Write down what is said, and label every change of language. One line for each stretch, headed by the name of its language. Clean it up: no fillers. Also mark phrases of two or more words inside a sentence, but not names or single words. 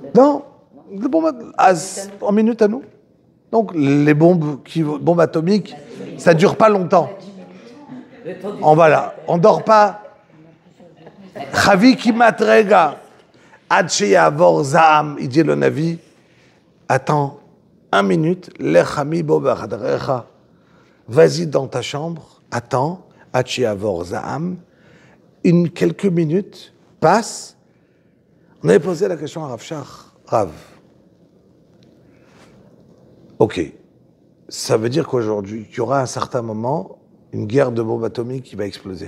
French: Non, les bombes en minutes à nous. Donc, les bombes atomiques, ça dure pas longtemps. On dort pas.
Hebrew: חבי כמעט רגע, עד שיעבור זעם,
French: il dit le Navi, attends 1 minute,
Hebrew: לך עמי בא בחדריך,
French: vas-y dans ta chambre, attends,
Hebrew: עד שיעבור זעם,
French: quelques minutes passent. On avait posé la question à Rav Shach, Rav. Ok, ça veut dire qu'aujourd'hui, il y aura à un certain moment une guerre de bombes atomiques qui va exploser.